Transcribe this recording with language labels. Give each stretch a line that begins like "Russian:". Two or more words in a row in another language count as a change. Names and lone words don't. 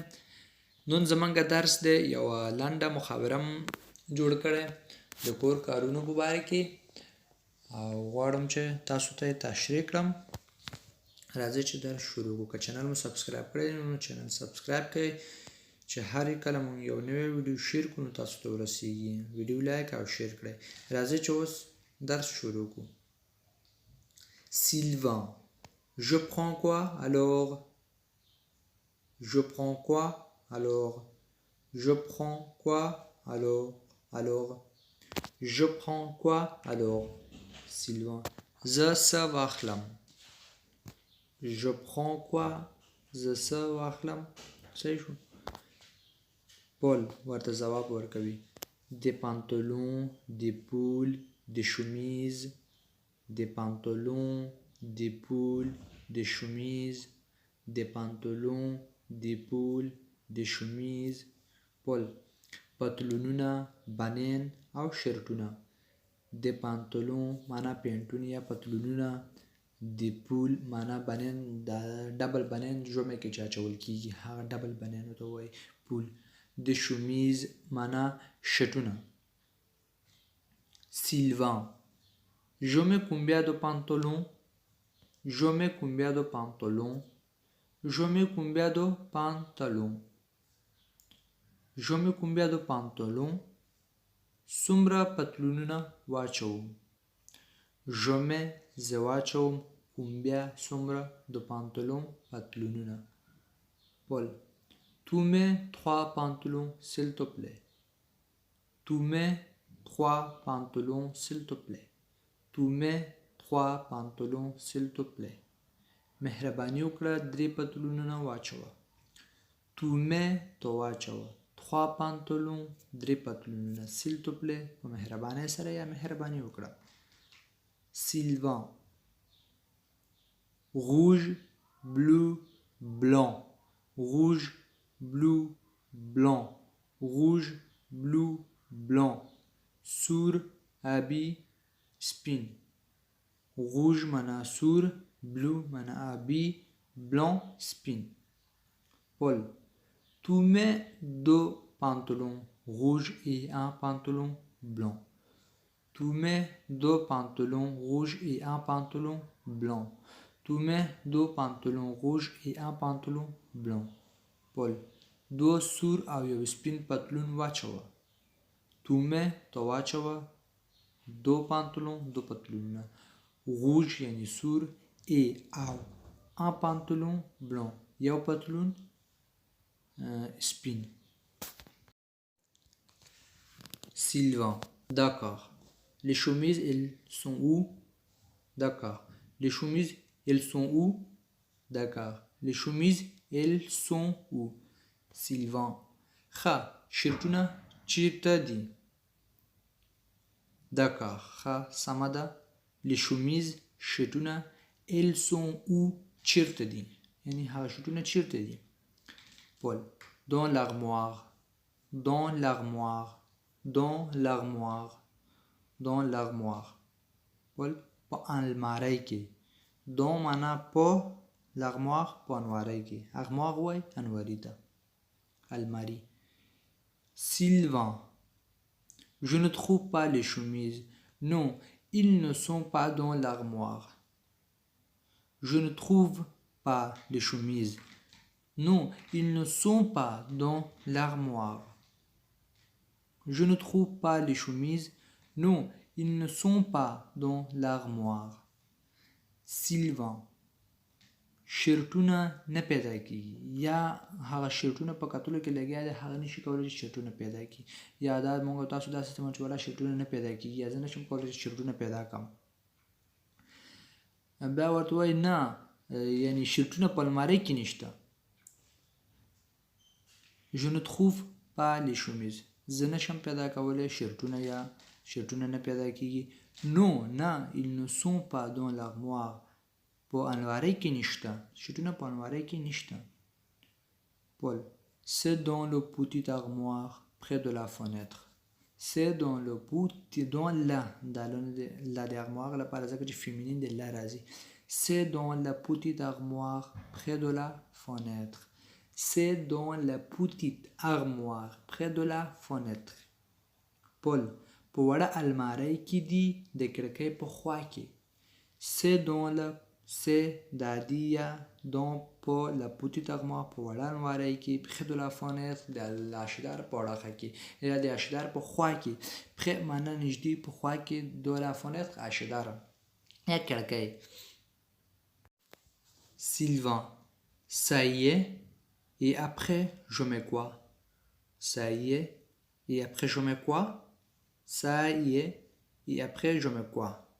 Pashto: نن زمونږ درس دی یوه لنډه محاوره م جوړ کړی د کور کارونو په باره کې، او غواړم چې تاسو ته یې تشریح کړم. راځئ چې درس شروع کړو. که چینل مو سبسکرایب کړی نو چینل سبسکرایب کړئ چې هر کله مونږ یو نوی ویډیو شیر کړو نو تاسو ته ورسیږي. ویډیو لایک او شیر کړئ. راځئ چې اوس درس شروع کړو.
French: Sylvain, je prends quoi alors? Je prends quoi alors? Je prends quoi alors? Alors, je prends quoi alors? Sylvain,
Pashto: زه څه واخلم.
French: Je prends quoi?
Pashto: زه څه واخلم. صحیح شو. پول ورته ځواب ورکوي.
French: Des pantalons, des pulls, des chemises. Des pantalons, des pulls, des chemises. Des pantalons, des pulls, des chemises.
Pashto: پول پتلونونه، بنین او شرټونه. د پانتلون معنا پینټون یا پتلونونه، د پول معنا بنین، د ډبل بنین ژمي کې چې اچول کیږي هغه ډبل بنین ته وایي پول. د شمیز معنا شټونه.
French: Sylvain, je mets combien de pantalons? Je mets combien de pantalons? Je mets combien de pantalons? Je mets combien de pantalons?
Pashto: څومره پتلونونه واچوم.
French: Je mets
Pashto: زه واچوم
French: combien څومره de pantalons پتلونونه. Paul, tu mets 3 pantalons s'il te plaît. Tu mets 3 pantalons s'il te plaît. Tu mets 3 pantalons s'il te plaît.
Pashto: مهرباني وکړه 3 پتلونونه واچوه.
French: Tu mets
Pashto: تو واچوه
French: 3 pantalons 3 پتلونونه. s'il te plaît
Pashto: په مهربانۍ سره یا مهرباني وکړه.
French: Sylvain, rouge, bleu, blanc. Rouge, bleu, blanc. Rouge, bleu, blanc. سور،
Pashto: آبی، سپین. rouge معنا سور، bleu معنا آبی، blanc سپین.
French: Paul, tu mets 2 pantalons rouges et un pantalon blanc. Tu mets 2 pantalons rouges et un pantalon blanc. Tu mets 2 pantalons rouges et un pantalon blanc.
Pashto: Paul, 2 سور او یو سپین پتلون واچوه.
French: Tu mets
Pashto: تو واچوه
French: 2 pantalons 2 پتلونونه.
Pashto: rouge یعنی سور et او
French: un pantalon blanc
Pashto: یو پتلون سپین.
French: Sylvain, d'accord. Les chemises, elles sont où? D'accord. Les chemises, elles sont où? D'accord. Les chemises, elles sont où? Sylvain,
Pashto: ښه شرټونه چیرته دي؟ D'accord. ښه سمه ده.
French: Les chemises شرټونه elles sont où
Pashto: چیرته دي؟ یعنی هغه شرټونه چیرته دي؟
French: Paul, dans l'armoire. Dans l'armoire. Dans l'armoire. Dans l'armoire. Paul,
Pashto: په الماری کې. dans معنا په، l'armoire په انواری کې. armoire وای انواری ته. الماری.
French: Sylvain, je ne trouve pas les chemises. Non, ils ne sont pas dans l'armoire. Je ne trouve pas les chemises. Non, ils ne sont pas dans l'armoire. Je ne trouve pas les chemises. Non, ils ne sont pas dans l'armoire. Sylvain,
Pashto: شرټونه نه پیدا کیږي یا هغه شرټونه په کتلو کې لګیا دي هغه نشي کولی چې شرټونه پیدا کړي، یا دا موږ تاسو داسې سیستم چې ولا شرټونه نه پیدا کیږي یا زه نشم کولی چې شرټونه پیدا کړم. بیا ورته وایي نه یعنی شرټونه په المارۍ کې نشته.
French: Je ne trouve pas les chemises.
Pashto: زه نشم پیدا کولی شرټونه یا شرټونه نه پیدا کیږي.
French: Non, نه ils ne sont pas dans l'armoire.
Pashto: په انواری کې نشته. شرټونه په انواری کې نشته.
French: Paul, c'est dans le petit armoire près de la fenêtre. c'est dans le petit dans la la d'armoire
Pashto: لپاره ځکه چې
French: féminine د la راځي c'est dans la petite armoire près de la fenêtre c'est dans la petite armoire près de la fenêtre
Pashto: Paul په وړه الماری کې دی د کړکۍ په خوا کې
French: c'est dans le c'est
Pashto: دادی یا dans په
French: la petite armoire
Pashto: په وړه الماری کې
French: près de la fenêtre
Pashto: د اشدار په وړه کې یا د اشدار په خوا کې près معنا نږدې په خوا کې
French: de la fenêtre
Pashto: اشدار یا کړکۍ
French: Sylvain ça y est et après je mets quoi ça y est et après je mets quoi ça y est et après je mets quoi